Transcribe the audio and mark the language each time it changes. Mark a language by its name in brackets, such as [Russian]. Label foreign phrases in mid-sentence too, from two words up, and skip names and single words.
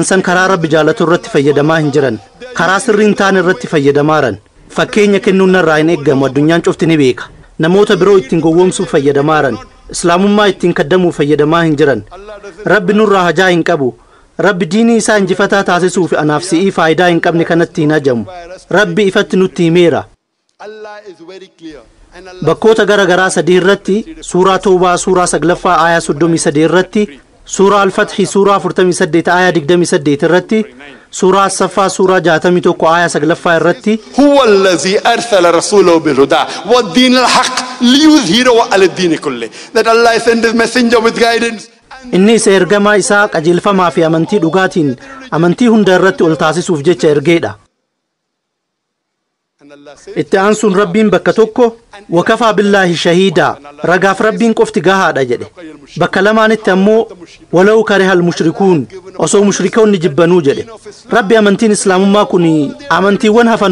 [Oromo] san karaa rabbi jaalatu irratti fayyadamaa hin jiran karaa sirriin ta'an irratti fayyadamaaran fakkeenya kennuun narraa hin eeggamu addunyaan cufti ni beeka namoota biroo ittiin gowwoomsuuf fayyadamaaran islaamummaa ittiin kaddamuuf fayyadamaa hin jiran rabbi nurraa hajaa hin qabu rabbi diinii isaa injifataa taasisuuf anaaf si'ii faayidaa hin qabne kanatti hin hajamu rabbi ifatti nutti himeera bakkoota gara garaa sadii irratti suuraa toobaa suuraa 9ffaa aayaa 33 irratti suuraa al-fathi suuraa 48 aayaa 28 irratti suuraa as-saffaa suuraa 61 aayaa 9ffaa irratti [Arabic] هو الذي أرسل رسوله بالهدى ودين الحق ليظهره على الدين كله [English] that Allah sent his messenger with guidance [Oromo] inni isa ergamaa isaa qajeelfamaa fi amantii dhugaatiin amantii hunda irratti ol taasisuuf jecha ergeedha itti aansuun rabbiin bakka tokko [Arabic] وكفى بالله شهيدا [Oromo] ragaaf rabbiin qofti gahaadha jedhe bakka lamaanitti ammoo [Arabic] ولو كره المشركون [Oromo] osoo mushrikoonni jibbanuu jedhe rabbi amantiin islaamummaa kun amantiiwwan hafan